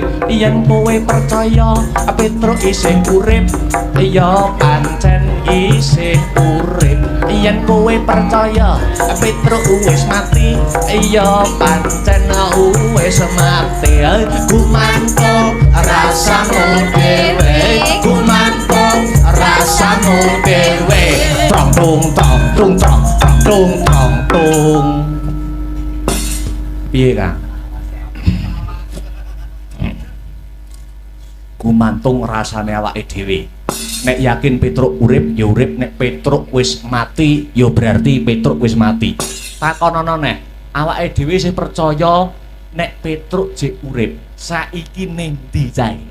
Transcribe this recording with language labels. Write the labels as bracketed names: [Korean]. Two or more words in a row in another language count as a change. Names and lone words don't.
[Javanese] Yen kowe percaya Petruk isih urip, ya pancen isih urip. Yen kowe percaya Petruk wis mati, ya pancen wis mati. Gumantung rasamu dhewe, gumantung rasamu dhewe. Trong tung trong tung trong tung trong tung. Piye Kang? Gumantung rasane awake dhewe. Nek yakin Petruk urip ya urip, nek Petruk wis mati ya berarti Petruk wis mati. Takonono nek awake dhewe sing percaya nek Petruk jek urip, saiki ning ndi cae?